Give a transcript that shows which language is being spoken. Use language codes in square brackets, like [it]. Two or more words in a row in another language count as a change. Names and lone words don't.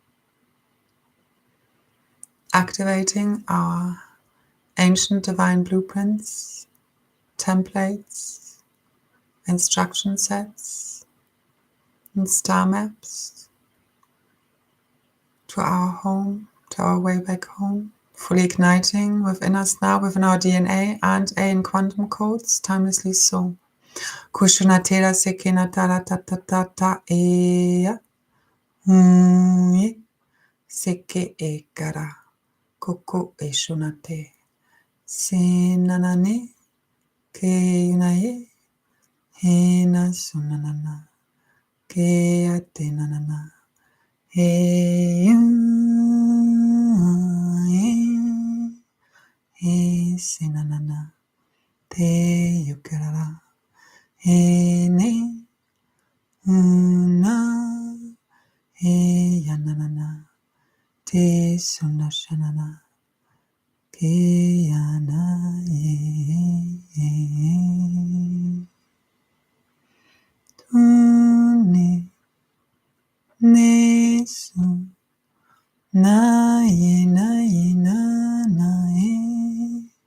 [en] Activating our ancient divine blueprints, templates, instruction sets, and star maps to our home, to our way back home. Fully igniting within us now, within our DNA and in quantum codes, timelessly so. Kushunatera sekenatara tatatata eya. Seke ekara. Koko e shunate. Senanane. Ke yunaye. Hena sunanana. Ke ate nanana. He senanana. Te yukarara. He ne. Una. He yananana. Te sunashanana. Ke yana ye. Tune. Nesu. Na ye na ye.